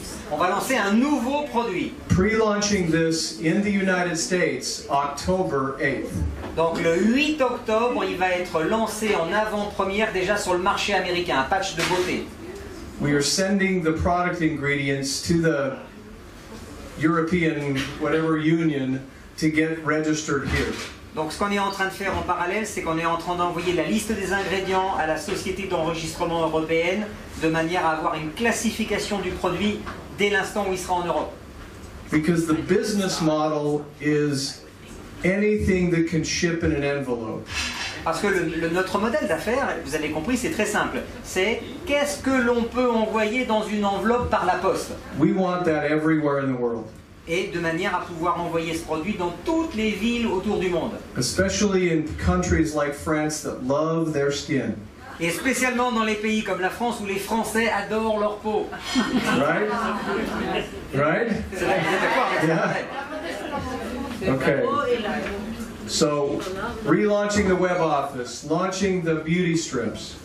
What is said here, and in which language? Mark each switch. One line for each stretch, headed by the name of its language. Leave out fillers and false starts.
French: On va lancer un nouveau produit.
English: Pre-launching this in the United States, October 8th.
French: Donc le 8 octobre, il va être lancé en avant-première déjà sur le marché américain, un patch de beauté.
English: We are sending the product ingredients to the European whatever union to get registered here.
French: Donc ce qu'on est en train de faire en parallèle, c'est qu'on est en train d'envoyer la liste des ingrédients à la société d'enregistrement européenne de manière à avoir une classification du produit dès l'instant où il sera en Europe.
English: Because the business model is anything that can ship in an envelope.
French: Parce que notre modèle d'affaires, vous avez compris, c'est très simple. C'est qu'est-ce que l'on peut envoyer dans une enveloppe par la poste.
English: We want that everywhere in the world.
French: Et de manière à pouvoir envoyer ce produit dans toutes les villes autour du monde.
English: Especially in countries like France that love their skin.
French: Et spécialement dans les pays comme la France où les Français adorent leur peau.
English: Right? Right?
French: Vous êtes d'accord avec ça?
English: Yeah. Okay. So, relaunching the web office, launching the beauty strips.